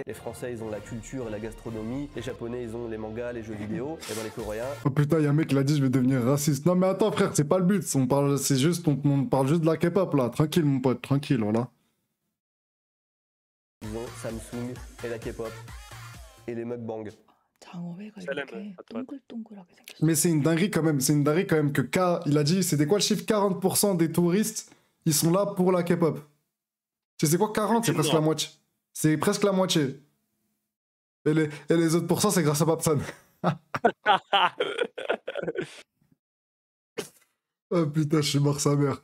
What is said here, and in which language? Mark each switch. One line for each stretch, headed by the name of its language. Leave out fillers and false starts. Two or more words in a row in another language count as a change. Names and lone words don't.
French: Les Français, ils ont la culture et la gastronomie. Les Japonais, ils ont les mangas, les jeux vidéo. Et dans les Coréens, Oh putain, il y a un mec qui l'a dit, je vais devenir raciste. Non, mais attends, frère, c'est pas le but. On parle juste de la K-pop, là. Tranquille, mon pote, tranquille, voilà. ils ont Samsung et la K-pop et les mukbangs.
Korean: 장어회가 셀럽은 이렇게 어떤- 동글동글하게 생겼어.
French: Mais c'est une dinguerie quand même. C'est une dinguerie quand même que il a dit, c'était quoi le chiffre? 40% des touristes, ils sont là pour la K-pop. Tu sais quoi, 40, c'est presque la énorme. moitié. C'est presque la moitié. Et les autres pourcents, c'est grâce à Papsan. Oh putain, je suis mort sa mère.